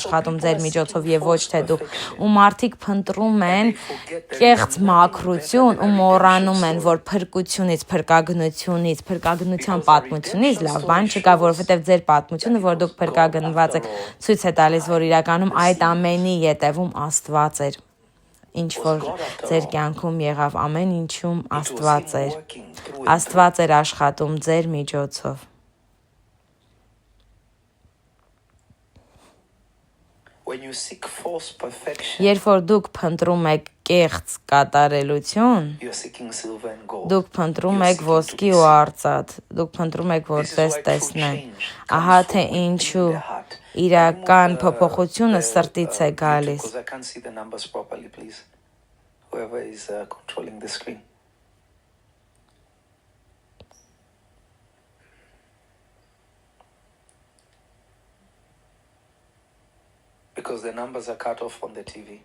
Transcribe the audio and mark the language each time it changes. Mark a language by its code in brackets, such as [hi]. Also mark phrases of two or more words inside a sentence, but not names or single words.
[hy] աշխատում ձեր միջոցով եւ ոչ թե դուք։ Ու մարդիկ փնտրում են կեղծ մաքրություն ու մոռանում են, որ փրկությունից, փրկագնության պատմությունից լավ բան չկա, որովհետեւ ձեր պատմությունը, որ դուք փրկագնված եք, ցույց է տալիս, որ իրականում այդ ամենի ետևում Աստված էր։ Ինչ որ ձեր կյանքում եղավ, ամեն ինչում Աստված էր։ Աստված էր աշխատում ձեր միջոցով։ [en] When you seek false perfection, [hy] Երբ որ դուք փնտրում եք կեղծ կատարելություն, [en] you're seeking silver and gold. [hy] դուք փնտրում եք ոսկի ու արծաթ, դուք փնտրում եք, որ ձեզ տեսնեն։ Ահա թե ինչու իրական փոփոխությունը սրտից է գալիս։ [en] Because I can't see the numbers properly, please. Whoever is controlling the screen. Because the numbers are cut off on the TV.